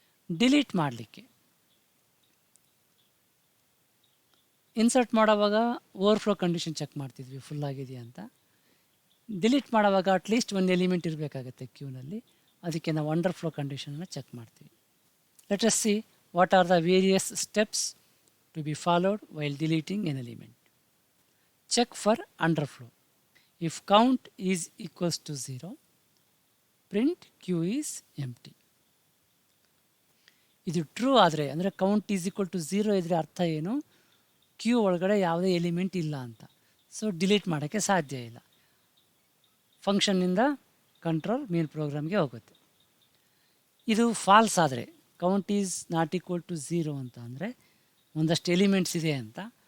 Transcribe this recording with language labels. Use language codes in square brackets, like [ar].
[kn] Delete ಮಾಡಲಿಕ್ಕೆ insert ಮಾಡೋವಾಗ overflow condition check ಮಾಡ್ತಿದ್ವಿ ಫುಲ್ ಆಗಿದೆಯಾ ಅಂತ. ಡಿಲೀಟ್ ಮಾಡೋವಾಗ ಅಟ್ಲೀಸ್ಟ್ ಒಂದು ಎಲಿಮೆಂಟ್ ಇರಬೇಕಾಗತ್ತೆ ಕ್ಯೂನಲ್ಲಿ, ಅದಕ್ಕೆ ನಾವು ಅಂಡರ್ಫ್ಲೋ ಕಂಡೀಷನನ್ನು ಚೆಕ್ ಮಾಡ್ತೀವಿ. [en] Let us see what are the various steps to be followed while deleting an element. Check for underflow. If count is equals to 0, print queue is empty. [kn] ಇದು true ಆದರೆ, ಅಂದರೆ [en] count is equal to 0 [kn] ಇದ್ದರೆ ಅರ್ಥ ಏನು? Q ಒಳಗಡೆ ಯಾವುದೇ element ಇಲ್ಲ ಅಂತ. ಸೊ ಡಿಲೀಟ್ ಮಾಡೋಕ್ಕೆ ಸಾಧ್ಯ ಇಲ್ಲ. ಫಂಕ್ಷನ್ನಿಂದ ಕಂಟ್ರೋಲ್ ಮೇನ್ ಪ್ರೋಗ್ರಾಮ್ಗೆ ಹೋಗುತ್ತೆ. ಇದು ಫಾಲ್ಸ್ ಆದರೆ, [en] count is not equal to 0 [kn] ಅಂತ ಅಂದರೆ ಒಂದಷ್ಟು ಎಲಿಮೆಂಟ್ಸ್ ಇದೆ ಅಂತ.